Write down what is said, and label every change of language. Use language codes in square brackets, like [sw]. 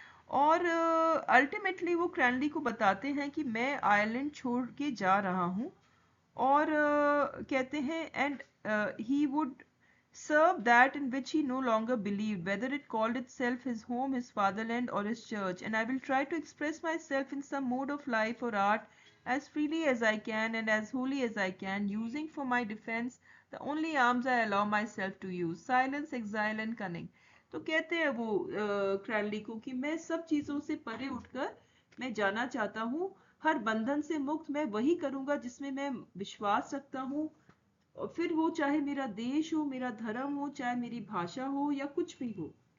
[hi] और अल्टीमेटली वो क्रैनली को बताते हैं कि मैं आयरलैंड छोड़ के जा रहा हूँ। और कहते हैं [en] And he would serve that in which he no longer believed, whether it called itself his home, his fatherland, or his church. And I will try to express myself in some mode of life or art as freely as I can and as wholly as I can, using for my defense the only arms I allow myself to use, silence, exile, and cunning. [hi] तो कहते हैं वो क्रैनली को कि मैं सब चीज़ों से परे उठकर मैं जाना चाहता हूँ, हर बंधन से मुक्त मैं वही करूँगा जिसमें मैं विश्वास रखता हूँ। और फिर वो चाहे मेरा देश हो, मेरा धर्म हो, चाहे मेरी भाषा हो या कुछ भी हो।